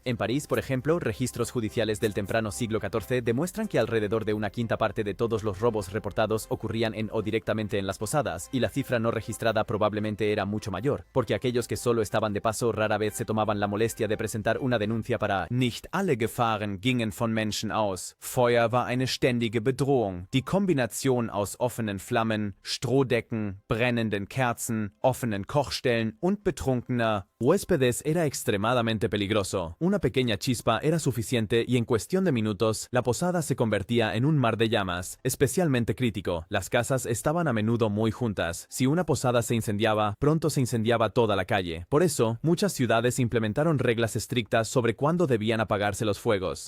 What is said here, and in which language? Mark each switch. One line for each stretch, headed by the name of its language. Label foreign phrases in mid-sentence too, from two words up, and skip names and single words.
Spanish: En París, por ejemplo, registros judiciales del temprano siglo XIV demuestran que alrededor de una quinta parte de todos los robos reportados ocurrían en o directamente en las posadas, y la cifra no registrada probablemente era mucho mayor, porque aquellos que solo estaban de paso rara vez se tomaban la molestia de presentar una denuncia para
German: Nicht alle Gefahren gingen von Menschen aus. Feuer war eine ständige Bedrohung. Die Kombination aus offenen Flammen, Strohdecken, brennenden Kerzen, offenen Kochstellen und betrunkener
Spanish: huéspedes era extremadamente peligroso. Una pequeña chispa era suficiente y en cuestión de minutos, la posada se convertía en un mar de llamas. Especialmente crítico, las casas estaban a menudo muy juntas. Si una posada se incendiaba, pronto se incendiaba toda la calle. Por eso, muchas ciudades implementaron reglas estrictas sobre cuándo debían apagarse los fuegos.